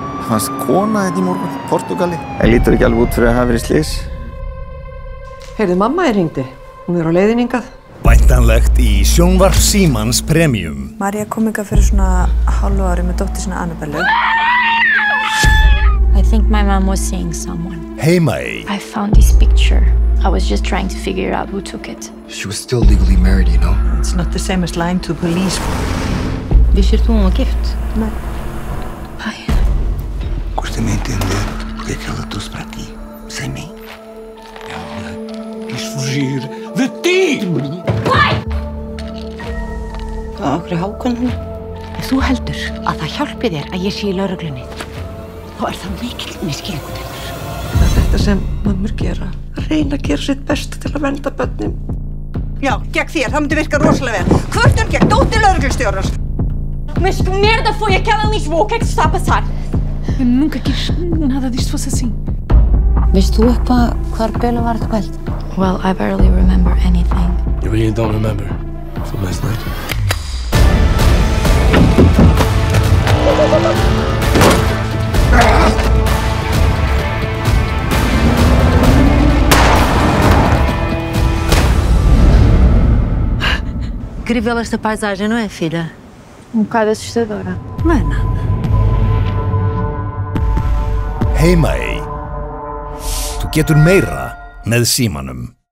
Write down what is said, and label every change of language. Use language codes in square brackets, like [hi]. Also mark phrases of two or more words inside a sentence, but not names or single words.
[is] fannst kona þetta í morgun, Portúgali. Það lítur ekki alveg út fyrir að hafa verið slys. Heyrðu, mamma hringdi. Hún á leiðinni hingað. Væntanlegt í sjónvarp Símans Premium. María kom hingað fyrir svona hálfu ári með dóttur sinna Annabellu. [en] I think my mom was seeing someone. Heimaey. I found this picture. I was just trying to figure out who took it. She was still legally married, you know? It's not the same as lying to police. [is] Vissir þú hún var gift? Nei. [pt] Pai. Custa-me entender porque é que ela trouxe para aqui, sem mim. Ela quis fugir de ti! Pai! [is] Hvað okkur Hákon hún? Ef þú heldur að það hjálpi þér að ég sé í lögreglunni, þá það mikill misskilningur. Það er þetta sem mömmur gera. Að reyna að gera sitt besta til að vernda börnin. Já, gegn þér. Það myndi virka rosalega vel. Kvörtun gegn dóttir lögreglustjórans. [pt] Mas que merda foi aquela em Lisboa? O que é que se está a passar? Eu nunca quis nada disto fosse assim. [is] Veist þú eitthvað hvar Bela var þetta kvöld? [en] Well, I barely remember anything. You really don't remember from last night? [pt] Incrível esta paisagem, não é, filha? bocado assustadora. Não é nada. [is] Heimaey. Þú getur meira með Símanum.